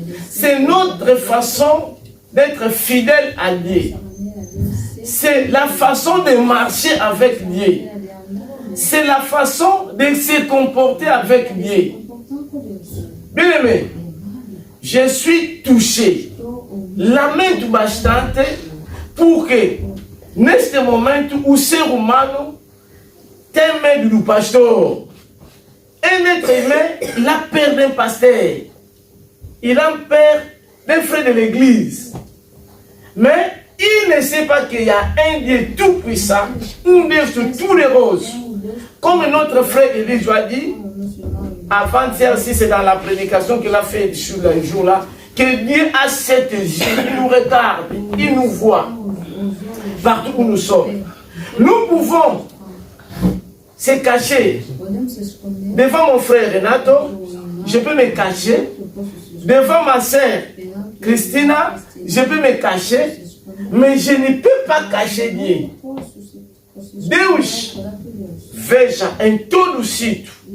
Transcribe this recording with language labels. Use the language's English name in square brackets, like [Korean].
[French] C'est notre façon d'être fidèle à Dieu. C'est la façon de marcher avec Dieu. C'est la façon de se comporter avec Dieu. Bien aimé, je suis touché. [Portuguese] Lamento bastante porque neste momento o ser humano tem medo do pastor. [French] Un être humain, il a peur d'un pasteur. Il a peur d'un frère de l'église. Mais il ne sait pas qu'il y a un Dieu tout-puissant, un Dieu sur tous les roses. Comme notre frère Élise a dit, avant-hier aussi, c'est dans la prédication qu'il a fait sur le jour-là, que Dieu a cette yeux, il nous regarde, il nous voit, partout où nous sommes. Nous pouvons se cacher devant mon frère Renato, je peux me cacher, devant ma sœur Christina, je peux me cacher, Mais je ne peux pas cacher Dieu. [Portuguese] Deus veja em todo o sítio.